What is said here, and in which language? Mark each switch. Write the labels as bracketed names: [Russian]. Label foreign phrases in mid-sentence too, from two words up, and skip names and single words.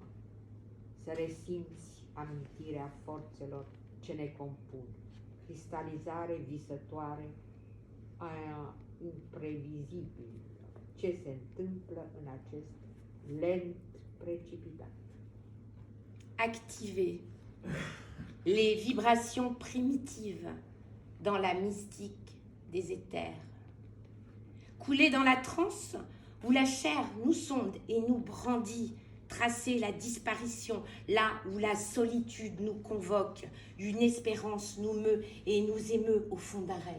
[Romanian] Să resimți amintirea forțelor ce ne compun, cristalizare visătoare a imprevizibil, ce se întâmplă în acest lent precipitat. [French] Activer les vibrations primitives dans la mystique des éthers. Couler dans la transe où la chair nous sonde et nous brandit, tracer la disparition là où la solitude nous convoque, une espérance nous meut et nous émeut au fond d'un rêve.